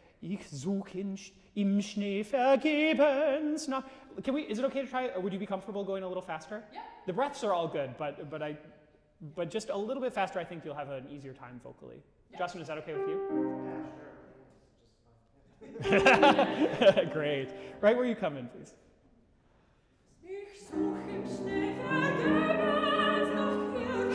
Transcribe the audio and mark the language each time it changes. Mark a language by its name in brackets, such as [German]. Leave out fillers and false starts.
[German] Ich such im Schnee vergebens nach. [English] Is it okay to try? Or would you be comfortable going a little faster? Yeah. The breaths are all good, but just a little bit faster, I think you'll have an easier time vocally. Yeah. Justin, is that okay with you? Yeah, sure. Great. Right where you come in, please. [German] Ich such im Schnee vergebens nach ihrer